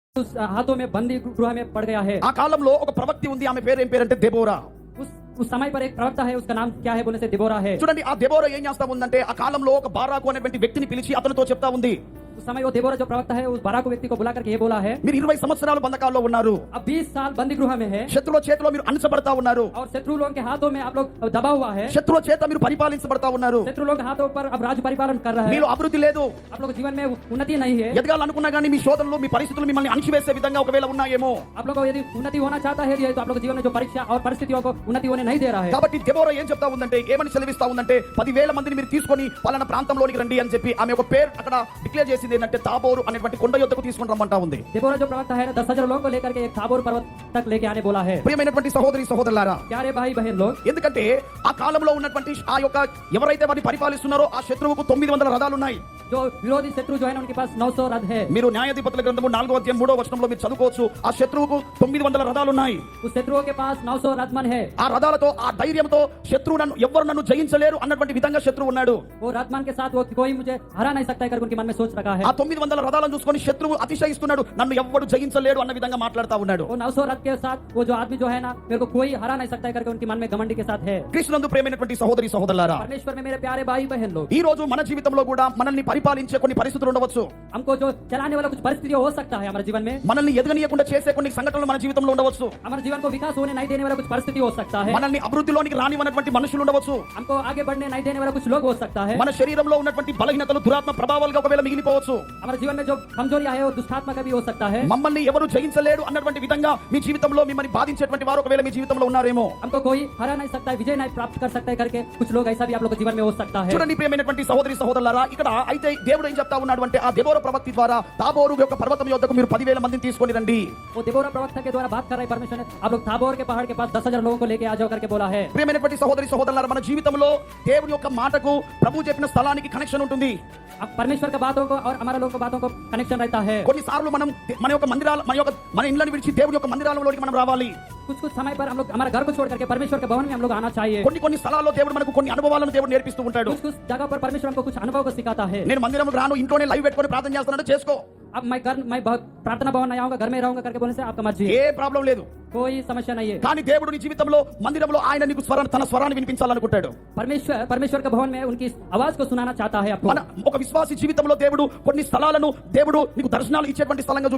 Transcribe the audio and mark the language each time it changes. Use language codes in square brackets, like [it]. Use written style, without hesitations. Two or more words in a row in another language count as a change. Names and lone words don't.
[hi] उस हाथों में बंदी गृह में पड़ गया है। [te] ఆ కాలంలో ఒక ప్రవక్తి ఉంది, ఆమె పేరు ఏం పేరంటే దెబోరా. [hi] उस समय पर एक प्रवक्ता है, उसका नाम क्या है बोलने से दिबोरा है। [te] చూడండి, ఆ దెబోరా ఏం చేస్తా ఉందంటే ఆ కాలంలో ఒక బారాకు అనేటువంటి వ్యక్తిని పిలిచి అతనితో చెప్తా ఉంది, [hi] उस समय वो दिबोरा जो प्रवक्ता है उस बाराक व्यक्ति को बुला करके ये बोला है, [te] మీరు 20 సంవత్సరాలు బంధకాల్లో ఉన్నారు, [hi] अब 20 साल बंदी गृह में है [te] శత్రువుల చేతిలో మీరు అణచబడతా ఉన్నారు, [hi] और शत्रु लोगों के हाथों में आप लोग दबा हुआ है, [te] శత్రువుల చేత మీరు పరిపాలించబడతా ఉన్నారు, [hi] शत्रु लोगों के हाथों पर अब राज्य परिपालन कर रहा है, [te] మీలో అభివృద్ధి లేదు, [hi] आप लोग जीवन में उन्नति नहीं है। [te] ఎదగాలనుకున్నా కానీ మీ శోధనలు మీ పరిస్థితులు మిమ్మల్ని అణచివేసే విధంగా ఒకవేళ ఉన్నాయేమో. [hi] आप लोग को यदि उन्नति होना चाहता है तो आप लोग जीवन में जो परीक्षा और परिस्थितियों को उन्नति होने नहीं दे रहा है। [te] కాబట్టి దెబోరా ఏం చెప్తా ఉందంటే, ఏమని సెలవిస్తా ఉందంటే, 10,000 మందిని మీరు తీసుకొని పలానా ప్రాంతంలోనికి రండి అని చెప్పి ఆమె ఒక పేరు అక్కడ డిక్లేర్ చేసింది ఏంటంటే తాబోరు అనేటువంటి కొండ యొద్దకు తీసుకొని రమ్మంటా ఉంది. [hi] दिबोरा जो प्रवक्ता है 10,000 लोगों को लेकर के एक ताबोर पर्वत तक लेके आने बोला है। [te] ప్రియమైనటువంటి సహోదరి సహోదరులారా, [hi] प्यारे भाई बहन लोग, [te] ఎందుకంటే ఆ కాలంలో ఉన్నటువంటి ఆ యొక్క ఎవరైతే వారిని పరిపాలిస్తున్నారో ఆ శత్రువుకు 900 రథాలు ఉన్నాయి. [hi] जो विरोधी शत्रु जो है उनके पास 900 रथ है। [te] మీరు న్యాయాధిపతుల గ్రంథము 4వ అధ్యాయం 3వ వచనంలో మీరు చదువుకోవచ్చు, ఆ శత్రువుకు 900 రథాలు ఉన్నాయి. [hi] उस शत्रुओं के पास 900 रथमन है। [te] ఆ రథాలతో ఆ ధైర్యంతో శత్రువు నన్ను జయించలేరు అన్నటువంటి విధంగా శత్రువు ఉన్నాడు. [hi] वो रथमन के साथ वो कोई मुझे हरा नहीं सकता है करके उनके मन में सोच रखा है। [te] ఆ 900 రథాలను చూసుకొని శత్రువు అతిశయిస్తున్నాడు, నన్ను ఎవ్వడు జయించలేడు అన్న విధంగా మాట్లాడుతా ఉన్నాడు. [hi] वो 900 रथ के साथ वो जो आदमी जो है ना, मेरे को कोई हरा नहीं सकता है करके उनके मन में घमंडी के साथ है। [te] కృష్ణునందు ప్రేమైనటువంటి సహోదరి సహోదరులారా, [hi] परमेश्वर में मेरे प्यारे भाई बहन लोग, [te] ఈ రోజు మన జీవితంలో కూడా మనల్ని పరిపాలించే కొన్ని పరిస్థితులు ఉండవచ్చు, [hi] हमको जो चलाने वाला कुछ परिस्थिति हो सकता है हमारे जीवन में, [te] మనల్ని ఎదగనీయకుండా చేసే కొన్ని సంఘటనలు మన జీవితంలో ఉండవచ్చు, [hi] हमारे जीवन को विकास होने नहीं देने वाला कुछ परिस्थिति हो सकता है, [te] మనల్ని అభివృద్ధిలోనికి రానివన్నటువంటి మనుషులు ఉండవచ్చు, [hi] हमको आगे बढ़ने नहीं देने वाला कुछ लोग हो सकता है, [te] మన శరీరంలో ఉన్నటువంటి బలహీనతలు దురాత్మ ప్రభావాలుగా ఒకవేళ మిగిలిపోవచ్చు, [hi] हमारे जीवन में जो कमजोरियां है वो दुष्टात्मा का भी हो सकता है, [te] మమ్మల్ని ఎవరు జయించలేడు అన్నటువంటి విధంగా మీ జీవితంలో మిమ్మల్ని బాధించేటువంటి వారు ఒకవేళ మీ జీవితంలో ఉన్నారేమో. [hi] हमको कोई हरा नहीं सकता है, विजय नहीं प्राप्त कर सकता है करके कुछ लोग ऐसा भी आप लोग के जीवन में हो सकता है। [te] చూడండి ప్రియమైనటువంటి సహోదరి సహోదరులారా, ఇక్కడ అయితే దేవుడు ఏం చెప్తా ఉన్నాడు అంటే, ఆ దెబోరా ప్రవక్తి ద్వారా తాబోరు యొక్క పర్వతం యొద్దకు మీరు 10,000 మందిని తీసుకొని రండి. [hi] वो दिबोरा प्रवक्ता के द्वारा बात कर रहा है परमेश्वर ने, आप लोग ताबोर के पहाड़ के पास 10,000 लोगों को लेके आ जाओ करके बोला है। [te] ప్రియమైనటువంటి సహోదరి సహోదరులారా, మన జీవితంలో దేవుని యొక్క మాటకు ప్రభు చెప్పిన స్థలానికి కనెక్షన్ ఉంటుంది. [hi] अब परमेश्वर के बातों को और हमारे लोगों की बातों को कनेक्शन रहता है। [te] కొన్నిసార్లు మనం మన యొక్క మందిరాల మన ఇళ్ళని విడిచి దేవుని యొక్క మందిరాలలోకి మనం రావాలి. [hi] कुछ कुछ समय पर हम लोग हमारे घर को छोड़ करके परमेश्वर के भवन में हम लोग आना चाहिए। [te] కొన్ని స్థలాల్లో దేవుడు మనకు కొన్ని అనుభవాలను దేవుడు నేర్పిస్తూ ఉంటాడు. [hi] कुछ कुछ जगह पर परमेश्वर हमको कुछ अनुभव को सिखाता है। [te] నేను మందిరంకి రాను, ఇంట్లోనే లైవ్ పెట్టుకొని ప్రార్థన చేస్తానంటే చేసుకో, [hi] अब मैं प्रार्थना भवन नहीं आऊंगा, घर में रहूंगा करके बोलने से आपका मर्जी है, [te] ఏ ప్రాబ్లం లేదు. [hi] कोई समस्या नहीं है। [te] కానీ దేవుడు నీ జీవితంలో మందిరంలో ఆయన నీకు తన స్వరాన్ని వినిపించాలనుకుంటాడు. [hi] परमेश्वर के भवन में उनकी आवाज को सुनाना चाहता है आपको। [te] మన ఒక విశ్వాసి జీవితంలో దేవుడు కొన్ని స్థలాలను దేవుడు నీకు దర్శనాలు ఇచ్చేటువంటి స్థలంగా